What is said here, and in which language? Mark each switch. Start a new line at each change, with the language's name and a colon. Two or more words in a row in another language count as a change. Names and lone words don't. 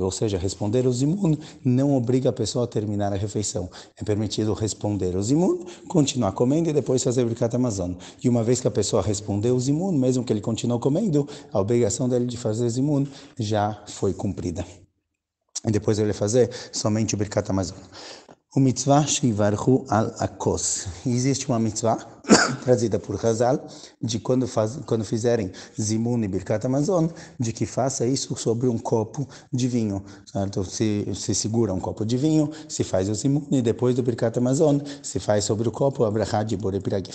Portuguese: Ou seja, responder o zimun não obriga a pessoa a terminar a refeição. É permitido responder o zimun, continuar comendo e depois fazer o Birkat Hamazon. E uma vez que a pessoa respondeu o zimun, mesmo que ele continue comendo, a obrigação dele de fazer o zimun já foi cumprida. E depois ele vai fazer somente o Birkat Hamazon.
Hebrew: O מצוה שיברכו על הכוס.
Portuguese: Existe uma mitzvah trazida por Hazal, de quando fizerem zimun e Birkat Hamazon, de que faça isso sobre um copo de vinho, certo? Se segura um copo de vinho, se faz o zimun e depois do Birkat Hamazon, se faz sobre o copo a brachá de
Hebrew: בורא פרי הגפן.